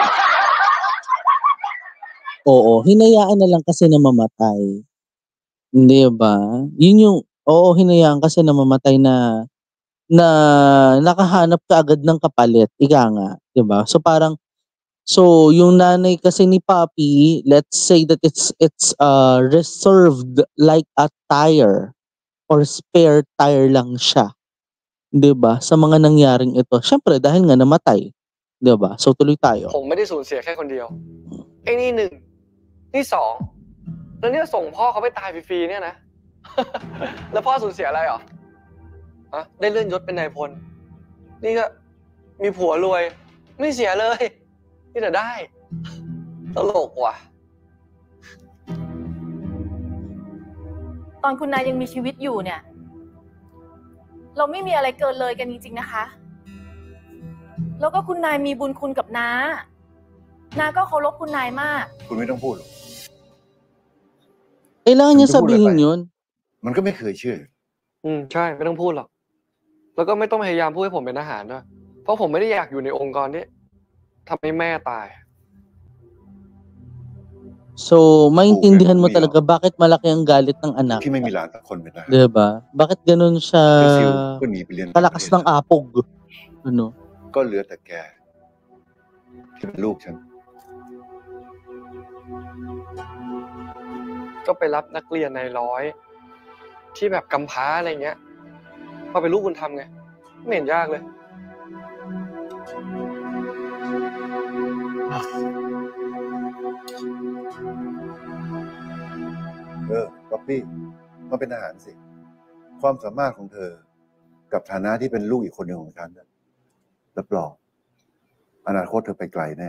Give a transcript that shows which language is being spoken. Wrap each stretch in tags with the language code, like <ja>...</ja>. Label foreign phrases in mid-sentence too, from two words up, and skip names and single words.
<tl>Oo, hinayaan na lang kasi na mamatay. Hindi ba? Yun yung, hinayaan kasi na mamatay na nakahanap ka agad ng kapalit. Ika nga, di ba? So yung nanay kasi ni Papi,</tl> <en>let's say that it's reserved like a tire or spare tire</en> <tl>lang siya. 'Di ba? Sa mga nangyaring ito. Syempre dahil nga namatay. 'Di ba? So tuloy tayo.</tl> <th>ผมไม่ได้สูญเสียแค่คนเดียวไอ้นี่1นี่2แล้วเนี่ยส่งพ่อเขาไปตายฟรีๆเนี่ยนะ แล้วพ่อสูญเสียอะไรหรอได้เลื่อนยศเป็นนายพลนี่ก็มีผัวรวยไม่เสียเลยนี่แต่ได้ตลกว่ะ ตอนคุณนายยังมีชีวิตอยู่เนี่ยเราไม่มีอะไรเกินเลยกันจริงๆนะคะแล้วก็คุณนายมีบุญคุณกับน้าก็เคารพคุณนายมาก คุณไม่ต้องพูดหรอก</th> <tl>Kailangan niya sabihin yun.</tl> <th>มันก็ไม่เคยเชื่อ ใช่ไม่ต้องพูดหรอกแล้วก็ไม่ต้องพยายามพูดให้ผมเป็นทหารด้วยเพราะผมไม่ได้อยากอยู่ในองค์กรที่ทำให้แม่ตาย</th> <tl>So, maintindihan mo talaga bakit malaki ang galit ng anak.</tl> <th>ที่ไม่มีหลานสักคนเป็นทหาร</th> <tl>Diba? Bakit ganun siya</tl> <th>ก็ซิลก็หนีไปเรียน</th> <tl>kalakas ng apog? Ano?</tl> <th>ก็เหลือแต่แกที่เป็นลูกฉัน ก็ไปรับนักเรียนในร้อยที่แบบกำพร้าอะไรเงี้ยมาเป็นลูกบุญธรรมไงไม่เห็นยากเลย ป๊อปปี้มาเป็นทหารสิความสามารถของเธอกับฐานะที่เป็นลูกอีกคนหนึ่งของฉันรับรองอนาคตเธอไปไกลแน่</th>